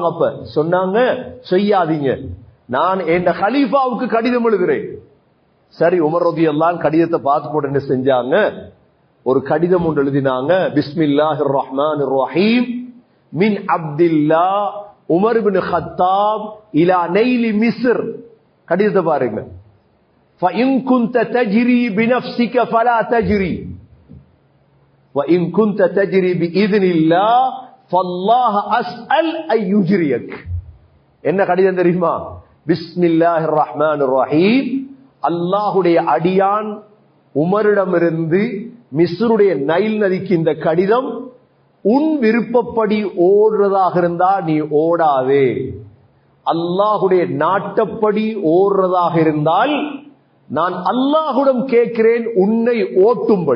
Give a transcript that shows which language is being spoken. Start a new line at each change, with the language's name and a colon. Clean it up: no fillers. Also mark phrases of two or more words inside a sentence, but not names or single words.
Tamil: அப்ப சொன்னாங்க, செய்யாதீங்க, நான் என் கலீஃபாவுக்கு கடிதம் எழுதுறேன். சரி, உமர்
Arabic: رضي الله عنه
Tamil: கடிதத்தை பார்த்து போட்டு என்ன செஞ்சாங்க, ஒரு கடிதம் ஒன்று எழுதினாங்க.
Arabic: بسم الله الرحمن الرحيم من عبد الله عمر بن الخطاب إلى نيل مصر.
Tamil: கடிதத்தை பாருங்க.
Arabic: فَإِن كُنْتَ تَجْرِي بِنَفْسِكَ فَلَا تَجْرِي وَإِن كُنْتَ تَجْرِي بِإِذْنِ اللَّهِ فَاللَّهَ أَسْأَلُ أَن يُجْرِيَكَ.
Tamil: என்ன கடிதம் தெரியுமா?
Arabic: بسم الله الرحمن الرحيم,
Tamil: அல்லாஹ்வுடைய அடியான் உமரிடமிருந்து மிஸ்ருடைய நைல் நதிக்கு இந்த கடிதம், உன் விருப்பப்படி ஓடுறதாக இருந்தா நீ ஓடாதே, அல்லாஹுடைய நாட்டப்படி ஓடுறதாக இருந்தால் நான் அல்லாஹுடன் கேட்கிறேன் உன்னை ஓட்டும்படி.